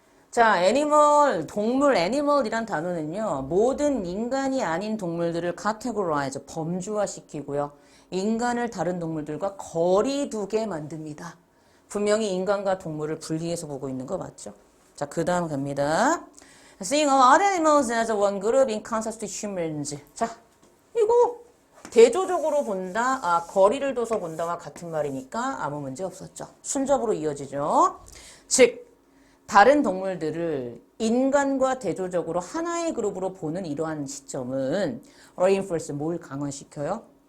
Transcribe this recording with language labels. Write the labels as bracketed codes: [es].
[ko] 자, 애니멀, 동물, 애니멀이란 단어는요. 모든 인간이 아닌 동물들을 categorize, 범주화시키고요. 인간을 다른 동물들과 거리 두게 만듭니다. 분명히 인간과 동물을 분리해서 보고 있는 거 맞죠? 자, 그 다음 갑니다. [en] Seeing all other animals as one group in contrast to humans. [ko] 자, 이거 대조적으로 본다, 거리를 둬서 본다와 같은 말이니까 아무 문제 없었죠. 순접으로 이어지죠. 즉, 다른 동물들을 인간과 대조적으로 하나의 그룹으로 보는 이러한 시점은 reinforce 뭘 강화시켜요?